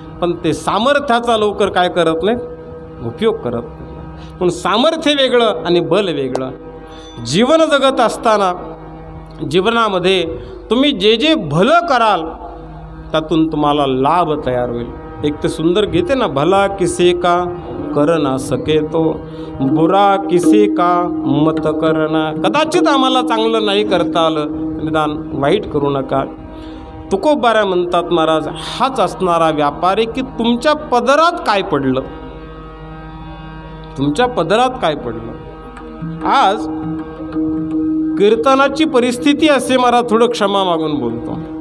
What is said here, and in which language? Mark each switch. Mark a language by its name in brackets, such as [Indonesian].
[Marathi] पण ते सामर्थ्याचा लवकर काय करत नाही? उपयोग करत नाही. पण सामर्थ्य वेगळं आणि बल वेगळं. जीवन जगत असताना जीवनामध्ये तुम्ही जे जे भलं कराल त्यातून तुम्हाला लाभ तयार होईल. एक ते सुंदर गीते ना, [Hindi] भला किसी का कर ना सके तो बुरा किसी का मत करना. [Marathi] कदाचित आम्हाला चांगलं नाही करता आलं, निदान वाईट करू नका. तुकोबारा म्हणतात महाराज, हाच असणारा व्यापार आहे की तुमच्या पदरात काय पडलं, तुमच्या पदरात काय पडलं. आज कीर्तनाची परिस्थिती असे, मला थोडं क्षमा मागून बोलतो.